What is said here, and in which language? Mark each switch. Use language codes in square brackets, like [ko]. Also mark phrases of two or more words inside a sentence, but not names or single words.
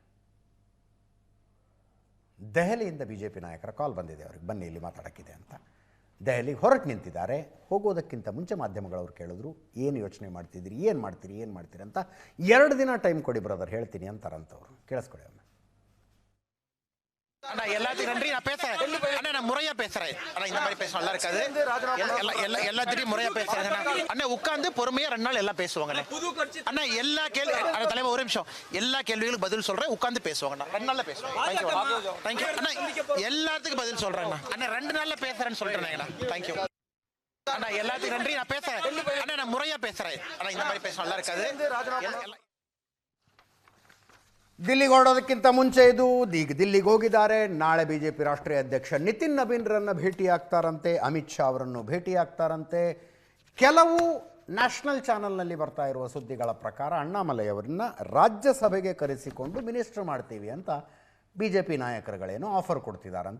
[kn] ದೆಹಲಿಯಿಂದ BJP ನಾಯಕರ ಕಾಲ್ ಬಂದಿದೆ ಅವರಿಗೆ, ಬನ್ನಿ ಇಲ್ಲಿ ಮಾತಾಡೋಕ್ಕಿದೆ ಅಂತ. ದೆಹಲಿಗೆ ಹೊರಟು ನಿಂತಿದ್ದಾರೆ. ಹೋಗೋದಕ್ಕಿಂತ ಮುಂಚೆ ಮಾಧ್ಯಮಗಳವ್ರು ಕೇಳಿದ್ರು, ಏನು ಯೋಚನೆ ಮಾಡ್ತಿದ್ದೀರಿ, ಏನು ಮಾಡ್ತೀರಿ ಅಂತ. 2 ದಿನ ಟೈಮ್ ಕೊಡಿ ಬ್ರದರ್, ಹೇಳ್ತೀನಿ ಅಂತಾರಂತವ್ರು. ಕೇಳಿಸ್ಕೊಡಿ ಒಮ್ಮೆ. [ta] அண்ணா எல்லாத்தையும் நன்றி. நான் பேசுறேன் அண்ணா, நான் முறையா பேசுறேன் அண்ணா. இந்த மாதிரி பேசணும் நல்லா இருக்காது. எல்லாத்தையும் முறையா பேசுறேன் அண்ணா. உட்கார்ந்து பொறுமையா 2 நாள் எல்லாம் பேசுவாங்க அண்ணா. எல்லா கேள்வி தலைவர் ஒரு நிமிஷம், எல்லா கேள்விகளுக்கு பதில் சொல்றேன், உட்கார்ந்து பேசுவாங்க அண்ணா. 2 நாள்ல பேசுவேன். தேங்க்யூ அண்ணா. எல்லாத்துக்கும் பதில் சொல்றேன் அண்ணா. 2 நாள்ல பேசுறேன்னு சொல்றேன் அண்ணா. தேங்க்யூ அண்ணா. எல்லாத்தையும் நன்றி. நான் பேசுறேன் அண்ணா. நான் முறையா பேசுறேன் அண்ணா. இந்த மாதிரி பேசணும் நல்லா இருக்காது. [kn] ದಿಲ್ಲಿಗೆ ಹೊರಡೋದಕ್ಕಿಂತ ಮುಂಚೆ ಈಗ ದಿಲ್ಲಿಗೆ ಹೋಗಿದ್ದಾರೆ. ನಾಳೆ ಬಿಜೆಪಿ ರಾಷ್ಟ್ರೀಯ ಅಧ್ಯಕ್ಷ ನಿತಿನ್ ನಬೀನ್ರನ್ನು ಭೇಟಿಯಾಗ್ತಾರಂತೆ, ಅಮಿತ್ ಶಾ ಅವರನ್ನು ಭೇಟಿಯಾಗ್ತಾರಂತೆ. ಕೆಲವು [en] national channelನಲ್ಲಿ [kn] ಬರ್ತಾ ಇರುವ ಸುದ್ದಿಗಳ ಪ್ರಕಾರ ಅಣ್ಣಾಮಲೈ ಅವರನ್ನ ರಾಜ್ಯಸಭೆಗೆ ಕರೆಸಿಕೊಂಡು ಮಿನಿಸ್ಟರ್ ಮಾಡ್ತೀವಿ ಅಂತ ಬಿಜೆಪಿ ನಾಯಕರುಗಳೇನೋ ಆಫರ್ ಕೊಡ್ತಿದ್ದಾರಂತೆ.